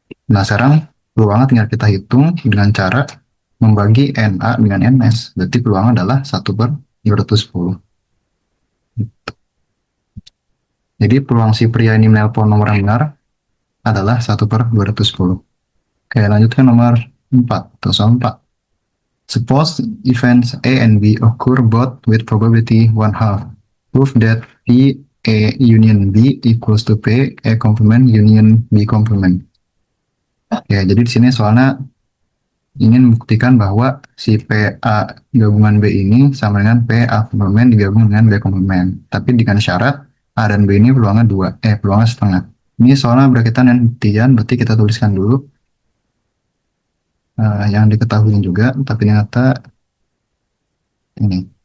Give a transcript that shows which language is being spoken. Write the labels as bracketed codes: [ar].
[id] Nah, sekarang peluangnya tinggal kita hitung dengan cara membagi NA dengan NS. Berarti peluang adalah 1/210. Jadi peluang si pria ini menelpon nomor yang benar adalah 1/210. Oke, lanjut ke nomor 4 atau soal 4. [en] Suppose events A and B occur both with probability 1/2. Prove that P A union B equals to P A complement union B complement. [id] Ya, jadi di sini soalnya ingin membuktikan bahwa si PA gabungan B ini sama dengan PA komplement digabung dengan B komplement. Tapi dengan syarat A dan B ini peluangnya peluangnya setengah. Ini soalnya berkaitan dengan buktian, berarti kita tuliskan dulu yang diketahui juga, tapi ternyata ini.